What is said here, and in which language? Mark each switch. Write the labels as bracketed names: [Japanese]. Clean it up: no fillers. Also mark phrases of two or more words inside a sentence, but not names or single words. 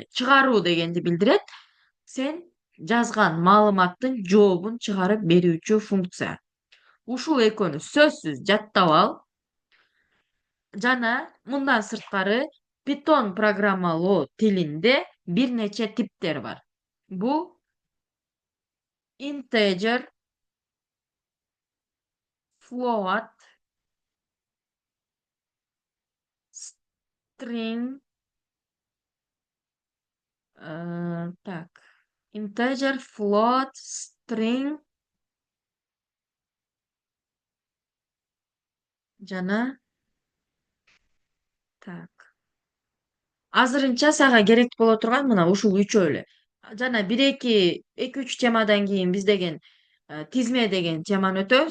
[Kyrgyz] Чыгаруу дегенди билдирет. Сен жазган маалыматтын жообун чыгарып берүүчү функция. Ушул экөөнү сөзсүз жаттап ал. Жана мындан сырткары Python программалоо тилинде бир нече типтер бар. Бул [English] integer, float, string, [Kyrgyz] так, [English] integer, float, string [Kyrgyz] жана так. Азырынча сага керек боло турган мына ушул үчөө эле. Жана 1-2, 2-3 темадан кийин биз деген тизме деген теманы өтөбүз.